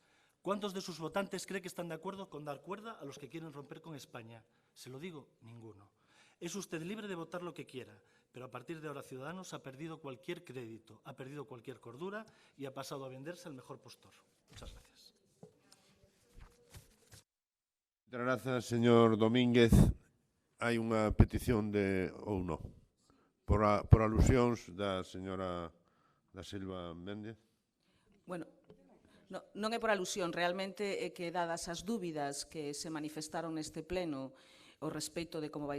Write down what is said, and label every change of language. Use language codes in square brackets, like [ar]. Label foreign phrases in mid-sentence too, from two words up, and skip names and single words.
[es] ¿Cuántos de sus votantes cree que están de acuerdo con dar cuerda a los que quieren romper con España? Se lo digo, ninguno. Es usted libre de votar lo que quiera, pero a partir de ahora Ciudadanos ha perdido cualquier crédito, ha perdido cualquier cordura y ha pasado a venderse al mejor postor. Muchas gracias. Muchas gracias, señor Domínguez. [gl] Hai unha petición de, ou non, por alusións da señora da Silva Méndez. Bueno, non é por alusión, realmente é que dadas as dúbidas que se manifestaron neste pleno ao respecto de como vai